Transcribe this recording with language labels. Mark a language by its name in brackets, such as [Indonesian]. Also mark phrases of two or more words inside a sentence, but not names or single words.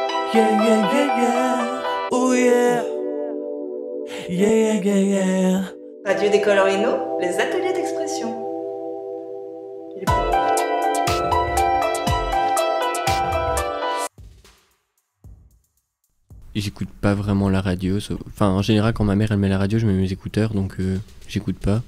[English] Yeah, yeah, yeah, yeah. Oh yeah. Yeah, yeah, yeah, yeah. [French] Radio Décolore Inno, les ateliers d'expression. J'écoute pas vraiment la radio. Enfin, en général, quand ma mère elle met la radio, je mets mes écouteurs, donc j'écoute pas.